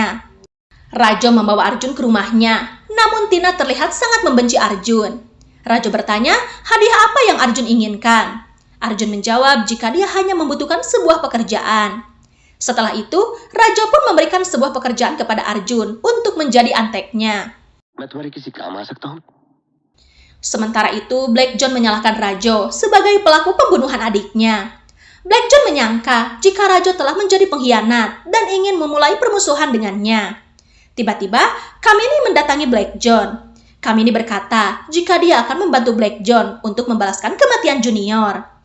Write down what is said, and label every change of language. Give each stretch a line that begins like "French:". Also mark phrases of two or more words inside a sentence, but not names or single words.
Indonesian: Rajo membawa Arjun ke rumahnya, namun Tina terlihat sangat membenci Arjun. Rajo bertanya, hadiah apa yang Arjun inginkan? Arjun menjawab jika dia hanya membutuhkan sebuah pekerjaan. Setelah itu, Rajo pun memberikan sebuah pekerjaan kepada Arjun untuk menjadi anteknya.
Hindi: मैं तुम्हारे किसी काम आ सकता हूँ?
Indonesian: Sementara itu, Black John menyalahkan Rajo sebagai pelaku pembunuhan adiknya. Black John menyangka jika Rajo telah menjadi pengkhianat dan ingin memulai permusuhan dengannya. Tiba-tiba, Kamini mendatangi Black John. Kamini berkata jika dia akan membantu Black John untuk membalaskan kematian Junior.